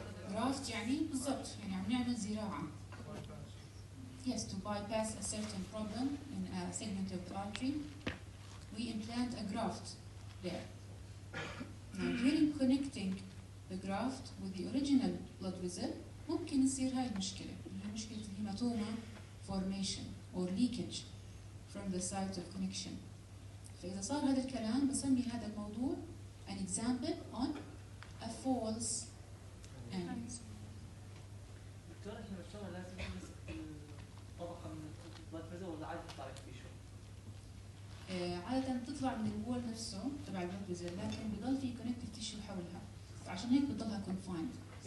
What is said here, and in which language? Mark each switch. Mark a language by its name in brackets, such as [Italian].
[Arabic] graft يعني بالضبط يعني عم نعمل زراعة. [English] Yes, to bypass a certain problem in a segment of the artery, we implant a graft there. Now, during connecting the graft with the original blood vessel, [Arabic] ممكن يصير هاي المشكلة اللي هي مشكلة الهيماتوما [English] formation or leakage from the site of connection. [Arabic] فإذا صار هذا الكلام بسمي هذا الموضوع [English] an example on a false aneurysm. [Arabic] دكتورة الهيماتوما لازم تمسك طبقة من البلاد فيزل ولا عادي تطلع تيشو؟ عادة تطلع من الوول نفسه تبع البلاد فيزل، لكن بضل في كونكتيف تيشو حولها، عشان هيك بتضلها confined.